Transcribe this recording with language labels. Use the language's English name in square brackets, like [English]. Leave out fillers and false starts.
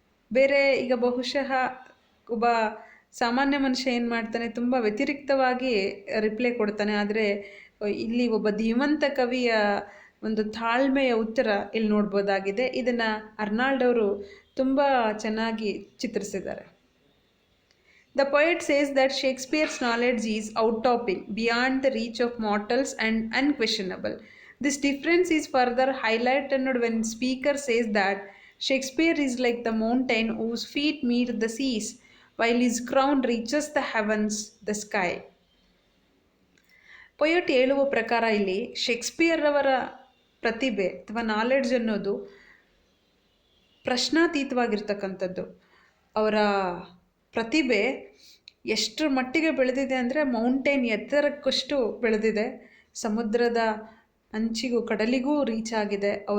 [Kannada] ಬೇರೆ ಈಗ ಬಹುಶಃ ಒಬ್ಬ ಸಾಮಾನ್ಯ ಮನುಷ್ಯ ಏನು ಮಾಡ್ತಾನೆ, ತುಂಬ ವ್ಯತಿರಿಕ್ತವಾಗಿ ರಿಪ್ಲೈ ಕೊಡ್ತಾನೆ. ಆದರೆ ಇಲ್ಲಿ ಒಬ್ಬ ಧೀಮಂತ ಕವಿಯ ಒಂದು ತಾಳ್ಮೆಯ ಉತ್ತರ ಇಲ್ಲಿ ನೋಡ್ಬೋದಾಗಿದೆ. ಇದನ್ನು ಅರ್ನಾಲ್ಡ್ ಅವರು ತುಂಬ ಚೆನ್ನಾಗಿ ಚಿತ್ರಿಸಿದ್ದಾರೆ. [English] The poet says that Shakespeare's knowledge is outtopping, beyond the reach of mortals and unquestionable. This difference is further highlighted when speaker says that Shakespeare is like the mountain whose feet meet the seas, while his crown reaches the heavens, the sky. [Kannada] Poet ಹೇಳುವ ಪ್ರಕಾರ ಇಲ್ಲಿ Shakespeare ಅವರ ಪ್ರತಿಭೆ ಅಥವಾ knowledge ಅನ್ನೋದು ಪ್ರಶ್ನಾತೀತವಾಗಿರ್ತಕ್ಕಂಥದ್ದು. ಅವರ ಪ್ರತಿಭೆ ಎಷ್ಟರ ಮಟ್ಟಿಗೆ ಬೆಳೆದಿದೆ ಅಂದರೆ ಮೌಂಟೇನ್ ಎತ್ತರಕ್ಕಷ್ಟು ಬೆಳೆದಿದೆ, ಸಮುದ್ರದ ಅಂಚಿಗೂ ಕಡಲಿಗೂ ರೀಚ್ ಆಗಿದೆ.